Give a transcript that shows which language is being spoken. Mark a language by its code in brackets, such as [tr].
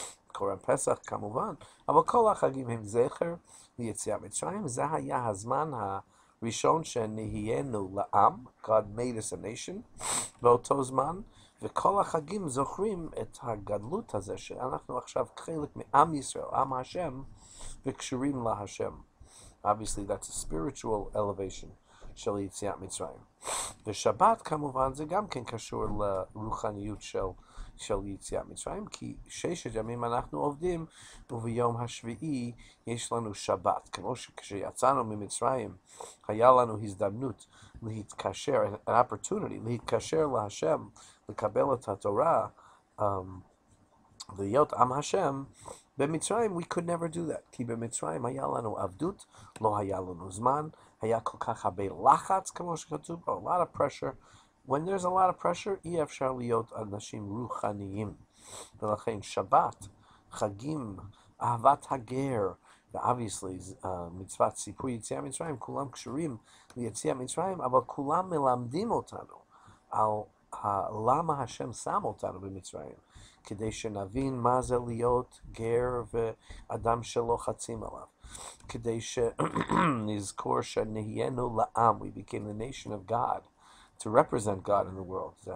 [he] קורבן פסח כמובן, אבל כל החגים הם זכר ליציאת מצרים, זה היה הזמן ראשון שנהיינו לעם, [en] God made us a nation, [he] באותו זמן, וכל החגים זוכרים את הגדלות הזה, שאנחנו עכשיו חלק מעם ישראל, עם השם, וקשורים להשם. [en] Obviously that's a spiritual elevation [he] של יציאת מצרים. ושבת כמובן זה גם כן קשור לרוחניות של יציאת מצרים, כי 6 ימים אנחנו עובדים, וביום השביעי יש לנו שבת. כמו שכשיצאנו ממצרים, היה לנו הזדמנות להתקשר, [en] an opportunity, [he] להתקשר להשם, לקבל את התורה, להיות עם השם. במצרים [en] we could never do that, [he] כי במצרים היה לנו עבדות, לא היה לנו זמן, היה כל כך הרבה לחץ, כמו שכתוב פה, [en] a lot of pressure. When there's a lot of pressure, [he] אי אפשר להיות אנשים רוחניים. ולכן שבת, חגים, אהבת הגר, ו-obviously מצוות סיפור יציאת מצרים, כולם קשורים ליציאת מצרים, אבל כולם מלמדים אותנו על למה השם שם אותנו במצרים, כדי שנבין מה זה להיות גר ואדם שלא חצים עליו, כדי שנזכור שנהיינו לעם, [en] we became the nation of God, to represent God in the world.